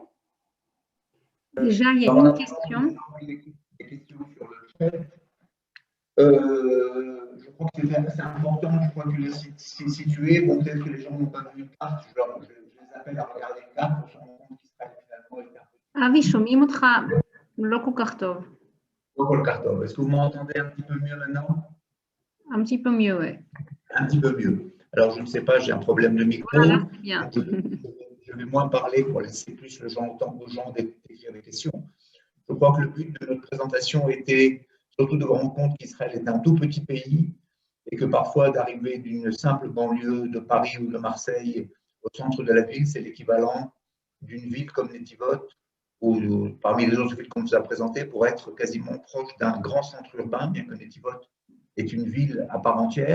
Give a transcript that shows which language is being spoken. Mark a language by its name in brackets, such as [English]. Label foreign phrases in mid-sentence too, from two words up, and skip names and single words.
[French] Déjà, il y a une question. Des questions sur le chat. Je crois que c'est important, je crois que c'est situé. Bon, peut-être que les gens n'ont pas vu une carte, je les appelle à regarder une carte pour se rendre compte qu'Israël finalement est un peu. [Hebrew] אבי, שומעים אותך לא כל כך טוב. לא כל כך טוב. [French] Est-ce que vous m'entendez un petit peu mieux maintenant? Un petit peu mieux, oui. Un petit peu mieux. Alors, je ne sais pas, j'ai un problème de micro. Voilà, c'est bien. Je vais moins parler pour laisser plus le temps aux gens d'écrire des questions. Je crois que le but de notre présentation était surtout de rendre compte qu'Israël est un tout petit pays et que parfois d'arriver d'une simple banlieue de Paris ou de Marseille au centre de la ville, c'est l'équivalent d'une ville comme Netivot ou parmi les autres villes qu'on nous a présentées pour être quasiment proche d'un grand centre urbain, bien que Netivot est une ville à part entière.